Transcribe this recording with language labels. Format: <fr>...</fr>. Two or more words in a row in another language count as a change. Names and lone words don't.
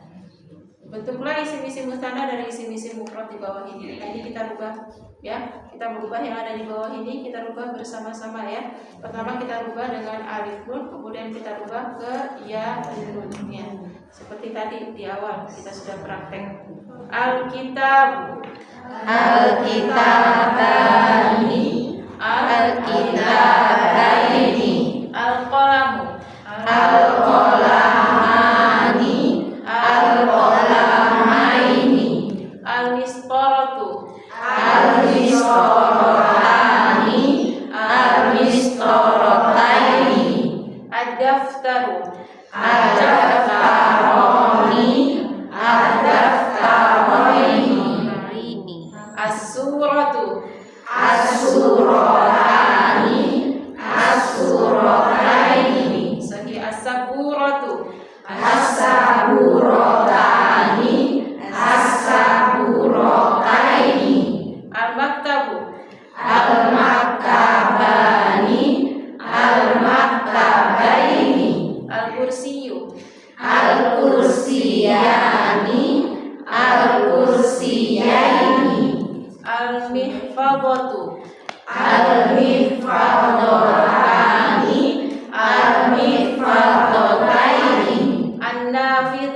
<id>Bentuklah</id> <ar>أسماء مثنى</ar> <id>dari</id> <ar>أسماء مفرد</ar> <id>di bawah ini. Nah, ini kita rubah ya. Kita merubah yang ada di bawah ini, kita rubah bersama-sama ya. Pertama kita rubah dengan</id> <ar>ألف نون,</ar> <id>kemudian kita rubah ke</id> <ar>ياء نون</ar> <id>ya. Seperti tadi di awal kita sudah praktek.</id> <ar>الكتاب, الكتابان، الكتابين، القلم، القلمان، القلمين، المسطرة, المسطرتان، المسطرتين, الدفتر، الدفتران، الدفترين، الصورة, الصورتان، الصورتين، صحيح السبورة, السبورتان, السبورتين، المكتب, المكتبان، المكتبين، الكرسي، الكرسيان، الكرسيين، المحفظة، المحفظتان، المحفظتين، النافذة,</ar>